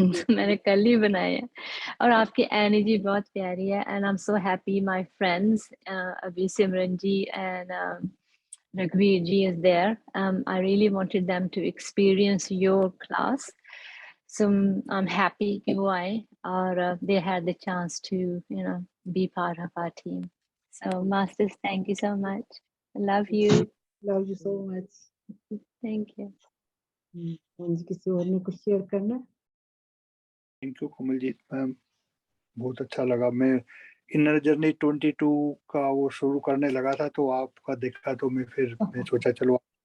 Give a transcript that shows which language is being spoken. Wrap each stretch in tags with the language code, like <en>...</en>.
<hi>मैंने कल ही बनाया है और आपकी एनर्जी बहुत प्यारी है.</hi> <en>And I'm so happy my friends</en> <hi>अभी</hi> <en>Simran ji and Raghuveer ji is there. I really wanted them to experience your class. So I'm happy</en> <hi>कि वो आए</hi> <en>और they had the chance to be part of our team. So masters, thank you so much. I love you. Love you so much. Thank you.</en> <hi>हाँ जी, किसी और ने कुछ share करना? थैंक यू कमलजीत मैम, बहुत अच्छा लगा. मैं इनर जर्नी 22 का वो शुरू करने लगा था तो आपका देखा तो मैं सोचा चलो</hi>